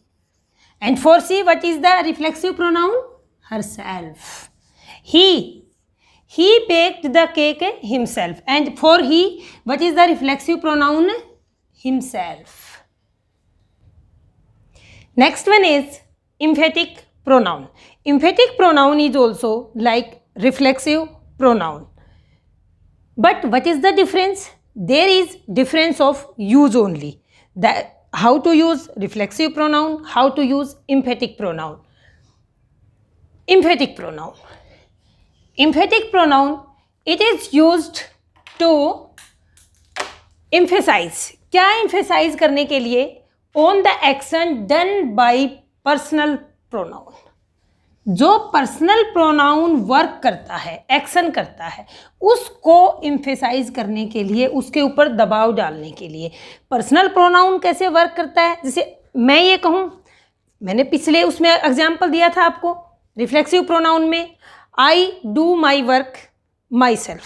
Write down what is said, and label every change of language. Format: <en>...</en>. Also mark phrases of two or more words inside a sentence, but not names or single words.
<en>And for she, what is the reflexive pronoun? Herself. He baked the cake himself. And for he, what is the reflexive pronoun? Himself. Next one is emphatic pronoun. Emphatic pronoun is also like reflexive pronoun. But what is the difference? There is difference of use only. How to use reflexive pronoun, how to use emphatic pronoun. Emphatic pronoun. Emphatic pronoun, it is used to emphasize.</en> <hi>क्या emphasize करने के लिए?</hi> <en>On the action done by personal pronoun.</en> <hi>जो</hi> <en>personal pronoun</en> <hi>वर्क करता है, एक्शन करता है, उसको एम्फेसाइज करने के लिए, उसके ऊपर दबाव डालने के लिए।</hi> <en>personal pronoun</en> <hi>कैसे वर्क करता है? जैसे मैं ये कहूँ, मैंने पिछले उसमें एग्जाम्पल दिया था आपको</hi> <en>reflexive pronoun</en> <hi>में,</hi> <en>I do my work my self.</en>